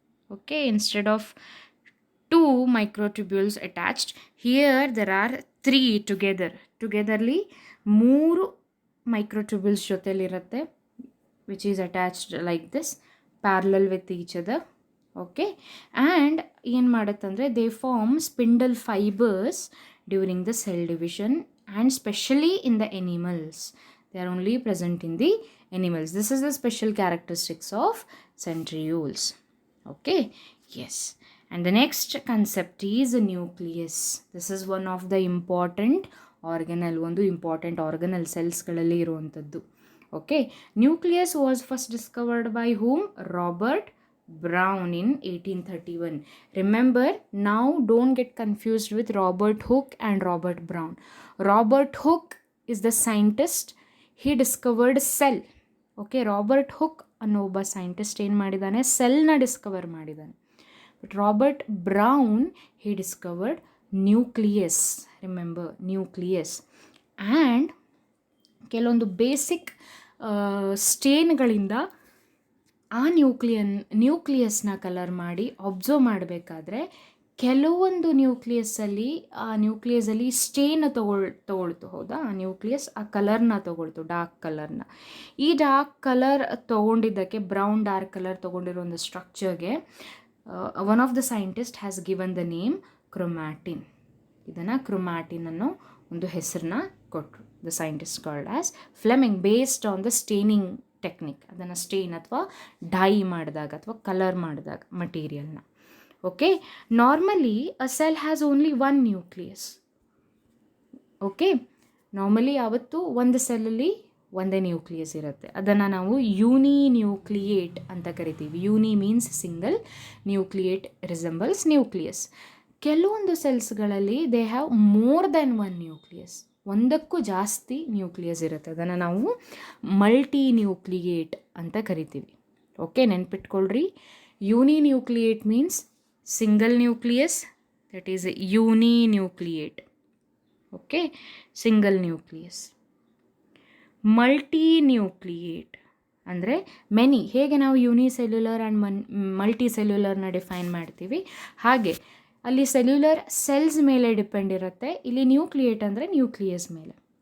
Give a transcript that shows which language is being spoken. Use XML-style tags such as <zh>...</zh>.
<en>okay, instead of 2 microtubules attached, here there are 3 ಟುಗೆದರ್ಲಿ</en> <kn>3 microtubules ಜೊತೆಲಿರುತ್ತೆ,</kn> <en>Which is attached like this, parallel with each other. Okay, and</en> <kn>ಏನು ಮಾಡುತ್ತಂದರೆ</kn> <en>They form spindle fibres during the cell division and specially in the animals. They are only present in the animals. This is the special characteristics of centrioles. Okay, yes. And the next concept is a nucleus. This is one of the important organelle,</en> <kn>ಒಂದು important organelle ಸೆಲ್ಸ್ಗಳಲ್ಲಿ ಇರುವಂಥದ್ದು.</kn> <en>Okay, nucleus was first discovered by whom? Robert Brown in 1831. Remember, now don't get confused with Robert Hooke and Robert Brown. Robert Hooke is the scientist. He discovered cell.</en> <kn>Okay, Robert Hooke ಅನ್ನೋ ಒಬ್ಬ scientist ಏನು ಮಾಡಿದ್ದಾನೆ, ಸೆಲ್ನ Discover ಮಾಡಿದ್ದಾನೆ.</kn> <en>But Robert Brown he discovered nucleus.</en> <kn>Remember, nucleus. And ಕೆಲವೊಂದು basic ಸ್ಟೇನ್ಗಳಿಂದ ಆ ನ್ಯೂಕ್ಲಿಯಸ್ನ colour ಮಾಡಿ observe ಮಾಡಬೇಕಾದ್ರೆ ಕೆಲವೊಂದು ನ್ಯೂಕ್ಲಿಯಸಲ್ಲಿ ಸ್ಟೇನ್ ತಗೊಳ್ತು. ಹೌದಾ, ಆ ನ್ಯೂಕ್ಲಿಯಸ್ ಆ ಕಲರ್ನ ತಗೊಳ್ತು, ಡಾರ್ಕ್ ಕಲರ್ನ. ಈ dark colour ತೊಗೊಂಡಿದ್ದಕ್ಕೆ, brown dark colour ತೊಗೊಂಡಿರೋ ಒಂದು ಸ್ಟ್ರಕ್ಚರ್ಗೆ</kn> <en>one of the scientist has given the name</en> <kn>chromatin. ಇದನ್ನು ಕ್ರೊಮ್ಯಾಟಿನ್ ಅನ್ನೋ ಒಂದು ಹೆಸರನ್ನ ಕೊಟ್ಟರು.</kn> <en>The scientist called as Flemming, based on the staining technique.</en> <kn>ಅದನ್ನು ಸ್ಟೇನ್ ಅಥವಾ ಡೈ ಮಾಡಿದಾಗ ಅಥವಾ ಕಲರ್ ಮಾಡಿದಾಗ ಮಟೀರಿಯಲ್ನ.</kn> <en>Okay, normally a cell has only one nucleus.</en> <kn>Okay, normally ಯಾವತ್ತು ಒಂದು ಸೆಲ್ಲಲ್ಲಿ ಒಂದೇ ನ್ಯೂಕ್ಲಿಯಸ್ ಇರುತ್ತೆ. ಅದನ್ನು ನಾವು ಯೂನಿನ್ಯೂಕ್ಲಿಯೇಟ್ ಅಂತ ಕರಿತೀವಿ.</kn> <en>Uni means single, nucleate resembles nucleus.</en> <kn>ಕೆಲವೊಂದು ಸೆಲ್ಸ್ಗಳಲ್ಲಿ</kn> <en>they have more than 1 nucleus,</en> <kn>ಒಂದಕ್ಕೂ ಜಾಸ್ತಿ ನ್ಯೂಕ್ಲಿಯಸ್ ಇರುತ್ತೆ. ಅದನ್ನು ನಾವು ಮಲ್ಟಿ ನ್ಯೂಕ್ಲಿಯೇಟ್ ಅಂತ ಕರಿತೀವಿ.</kn> <en>Okay, ನೆನ್ಪಿಟ್ಕೊಳ್ರಿ, uninucleate means single nucleus, that is uninucleate. Okay, single nucleus. Multinucleate ಅಂದರೆ many.</en> <kn>ಹೇಗೆ ನಾವು ಯೂನಿಸೆಲ್ಯುಲರ್ ಆ್ಯಂಡ್ ಮಲ್ಟಿಸೆಲ್ಯುಲರ್ನ ಡಿಫೈನ್ ಮಾಡ್ತೀವಿ, ಹಾಗೆ ಅಲ್ಲಿ ಸೆಲ್ಯುಲರ್ ಸೆಲ್ಸ್ ಮೇಲೆ ಡಿಪೆಂಡ್ ಇರುತ್ತೆ, ಇಲ್ಲಿ ನ್ಯೂಕ್ಲಿಯೇಟ್ ಅಂದರೆ ನ್ಯೂಕ್ಲಿಯಸ್ ಮೇಲೆ.</kn>